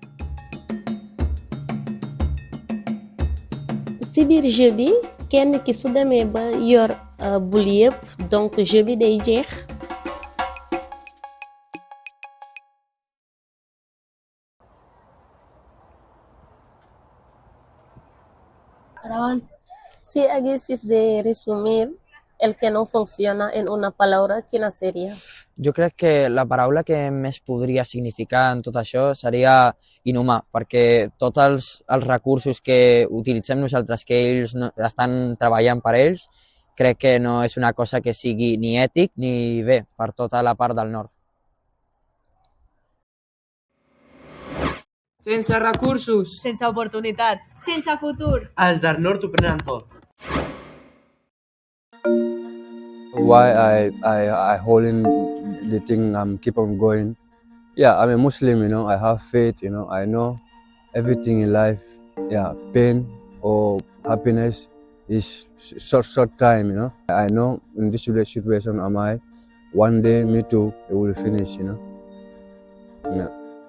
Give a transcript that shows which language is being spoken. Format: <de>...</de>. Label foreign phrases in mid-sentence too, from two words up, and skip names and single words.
<wo>ci biir jeu bi kenn ki su demee ba yor bul yëpp donc jeu bi day jeex</wo> <ca>Si hagueses de resumir el que no funciona en una palabra, quina seria? Jo crec que la paraula que més podria significar en tot això seria inhumà, perquè tots els recursos que utilitzem nosaltres, que ells estan treballant per ells, crec que no és una cosa que sigui ni ètic ni bé per tota la part del nord. Sense recursos. Sense oportunitats. Sense futur. Els del nord ho prenen tot.</ca> <en>Why I hold in the thing, keep on going. Yeah, I'm a Muslim, I have faith, I know everything in life, pain or happiness is short time, I know in this situation one day me too, it will finish, Yeah.</en>